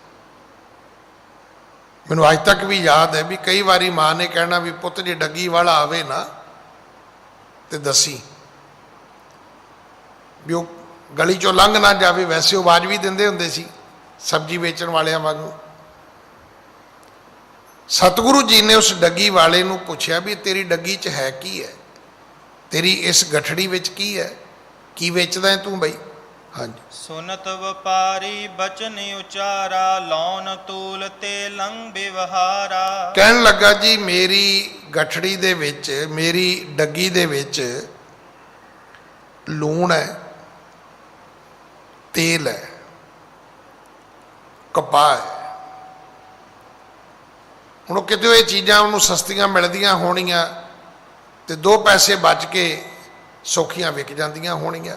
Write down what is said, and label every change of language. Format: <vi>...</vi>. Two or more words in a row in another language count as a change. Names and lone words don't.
<pa>ਮੈਨੂੰ ਅੱਜ ਤੱਕ ਵੀ ਯਾਦ ਹੈ ਵੀ ਕਈ ਵਾਰੀ ਮਾਂ ਨੇ ਕਹਿਣਾ ਵੀ ਪੁੱਤ ਜੇ ਡੱਗੀ ਵਾਲਾ ਆਵੇ ਨਾ ਤੇ ਦੱਸੀ, ਵੀ ਉਹ ਗਲੀ ਚੋਂ ਲੰਘ ਨਾ ਜਾਵੇ। ਵੈਸੇ ਉਹ ਆਵਾਜ਼ ਵੀ ਦਿੰਦੇ ਹੁੰਦੇ ਸੀ ਸਬਜ਼ੀ ਵੇਚਣ ਵਾਲਿਆਂ ਵਾਂਗੂ। ਸਤਿਗੁਰੂ ਜੀ ਨੇ ਉਸ ਡੱਗੀ ਵਾਲੇ ਨੂੰ ਪੁੱਛਿਆ ਵੀ ਤੇਰੀ ਡੱਗੀ 'ਚ ਹੈ ਕੀ ਹੈ, ਤੇਰੀ ਇਸ ਗਠੜੀ ਵਿੱਚ ਕੀ ਹੈ, ਕੀ ਵੇਚਦਾ ਹੈ ਤੂੰ ਬਈ? ਹਾਂਜੀ। ਸੁਨਤ ਵਯਾਪਾਰੀ ਬਚਨ ਉਚਾਰਾ ਲੌਨ ਤੂਲ ਤੇ ਲੰਗ ਵਯਵਹਾਰਾ। ਕਹਿਣ ਲੱਗਾ ਜੀ ਮੇਰੀ ਗਠੜੀ ਦੇ ਵਿੱਚ, ਮੇਰੀ ਡੱਗੀ ਦੇ ਵਿੱਚ ਲੂਣ ਹੈ, ਤੇਲ ਹੈ, ਕਪਾਹ ਹੈ। ਹੁਣ ਉਹ ਕਿਤੇ ਇਹ ਚੀਜ਼ਾਂ ਉਹਨੂੰ ਸਸਤੀਆਂ ਮਿਲਦੀਆਂ ਹੋਣੀਆਂ ਤੇ 2 ਪੈਸੇ ਬਚ ਕੇ ਸੌਖੀਆਂ ਵਿਕ ਜਾਂਦੀਆਂ ਹੋਣੀਆਂ।</pa>